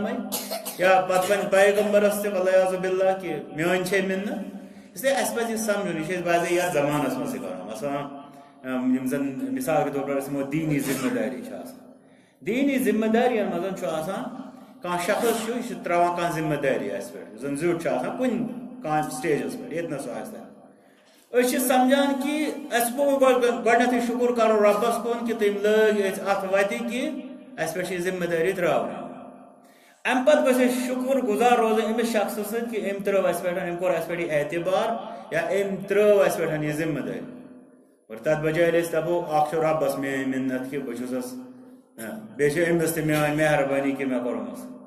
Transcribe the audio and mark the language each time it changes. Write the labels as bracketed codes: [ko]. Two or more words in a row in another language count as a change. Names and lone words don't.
[ks] وۄنۍ یا پتہٕ وۄنۍ پیغمبرس تہِ [ar] والعیاذ باللہ [ks] کہ میٲنۍ چھے مِنت اسلیے اسہِ پزِ یہِ سمجھُن یہِ چھِ أسۍ باضٲبطہٕ یتھ زمانس منٛز تہِ کران مثلاً یِم زن [ur] مثال کے طور پر [ks] أسۍ وَنو دیٖنی ذمہٕ دٲری چھِ آسان دیٖنی ذمہٕ دارین منٛز چھُ آسان کانٛہہ شخص چھُ یہِ چھُ تراوان کانٛہہ ذمہٕ دٲری اسہِ پٮ۪ٹھ یُس زن زیُٹھ چھُ آسان کُنہِ کانٛہہ سٹیجس پٮ۪ٹھ ییٚتنس سُہ آسہِ أسۍ چھِ سمجھان کہ اسہِ پوٚو گۄڈنیتھٕے شُکر کرُن رۄبس کُن کہ تٔمۍ لٲگۍ أسۍ اتھ وتہِ کہ اسہِ پٮ۪ٹھ چھِ یہِ ذمہٕ دٲری تراونہٕ امہِ پتہٕ گژھِ أسۍ شُکر گُزار روزٕنۍ أمِس شخصہٕ سۭتۍ کہ أمۍ ترٲو اسہِ پٮ۪ٹھ أمۍ کوٚر اسہِ پٮ۪ٹھ یہِ اعتبار یا أمۍ ترٲو اسہِ پٮ۪ٹھ یہِ ذمہٕ دٲری اور تتھ بجایہِ أسۍ دپو اکھ چھُ رۄبس میٲنۍ مِنت کہ بہٕ چھُسس بیٚیہِ چھِ أمِس تہِ میٲنۍ مہربٲنی کہ مےٚ کوٚرمٕژ